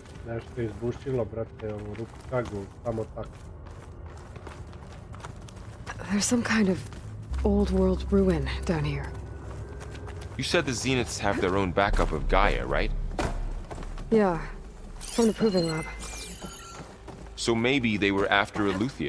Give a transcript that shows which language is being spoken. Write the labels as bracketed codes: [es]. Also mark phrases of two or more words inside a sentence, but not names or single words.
[hr] Nešto izbušilo, brate, ovu ruku kagu, samo tako. [en] There's some kind of old world ruin down here. You said the Zeniths have their own backup of Gaia, right? Yeah, from the proving lab. So maybe they were after Eleuthia.